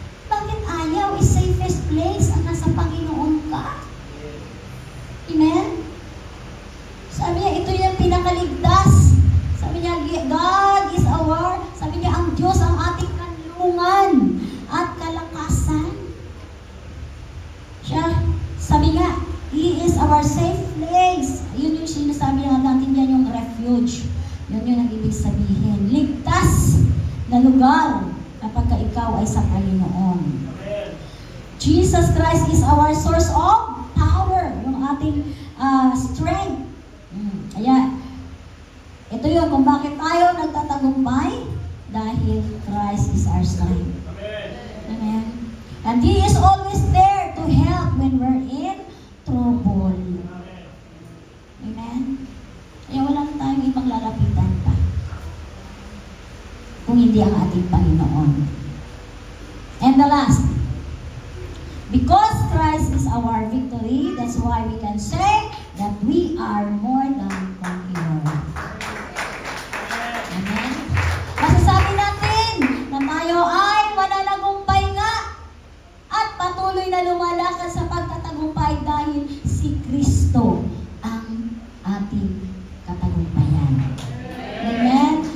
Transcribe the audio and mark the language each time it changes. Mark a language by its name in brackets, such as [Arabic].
[Filipino] Bakit ayaw? [English] Is safest place [Filipino] ang nasa Panginoon ka? Amen? Sabi niya, ito yung pinakaligtas. Sabi niya, [English] God is [Filipino] sabi niya, ang Diyos ang ating kanlungan at kalakasan. Sabi nga, [English] He is our safe place. [Filipino] Yun yung sinasabi natin yan, yung refuge. Yun yung ibig sabihin. Ligtas na lugar kapag ikaw ay sa Panginoon. [English] Jesus Christ is our source of power, [Filipino] yung ating strength. Kaya, ito yun, kung bakit tayo nagtatagumpay, dahil [English] Christ is our strength. [Filipino] Amen. [English] And He is always there to help when we're in trouble. Amen. [Filipino] Kaya walang tayong ibang lalapitan pa kung hindi ang ating Panginoon. [English] And the last, because Christ is our victory, that's why we can say that we are more than conquerors. Amen. [Filipino] Masasabi natin na tayo ay mananagumpay nga at patuloy na lumalakad sa pagtatagumpay dahil si Kristo ang ating katagumpayan. Amen.